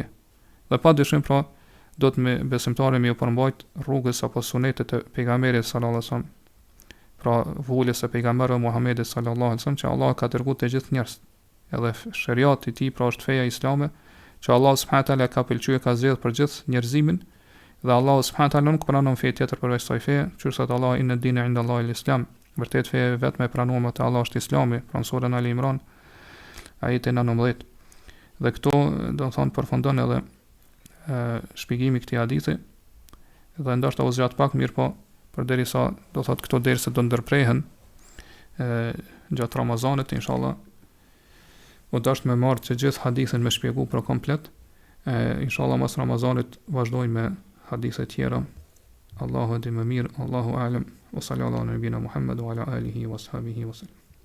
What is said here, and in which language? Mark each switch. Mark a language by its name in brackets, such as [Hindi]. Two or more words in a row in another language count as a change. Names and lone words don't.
[Albanian] Dhe pa dyshim pra do të me besimtari me u përmbajt rrugës apo sunetet e pejgamberit [Arabic] صلى الله عليه وسلم. [Albanian] Pra vulës e pejgamberit Muhamedit [Arabic] صلى الله عليه وسلم [Albanian] që Allah ka dërguar të gjithë njerëzit. Edhe shariati i tij pra është feja islame që Allah [Arabic] سبحانه وتعالى [Albanian] ka pëlqyer, ka zgjedhur për gjithë njerëzimin, dhe Allah [Arabic] سبحانه وتعالى [Albanian] nuk pranon fe tjetër përveç kësaj feje, që thot Allah [Arabic] إن الدين عند الله الإسلام. [Albanian] Vërtet feja vetëm e pranuar te Allah është Islami, pra në surën Al-Imran ajeti 19. Dhe këto do të thonë përfundon edhe shpjegimi i këtij hadithi, dhe ndoshta u zgjat pak mirë, po përderisa do thotë këto derse do ndërprehen gjatë Ramazanit inshallah. U dashur me marrë që gjithë hadithin me shpjegu për komplet. Inshallah mas Ramazanit vazhdojmë me hadithe tjera. Allahu e di më mirë, [Arabic] الله أعلم. وصلى الله على نبينا محمد وعلى آله وصحبه وسلم.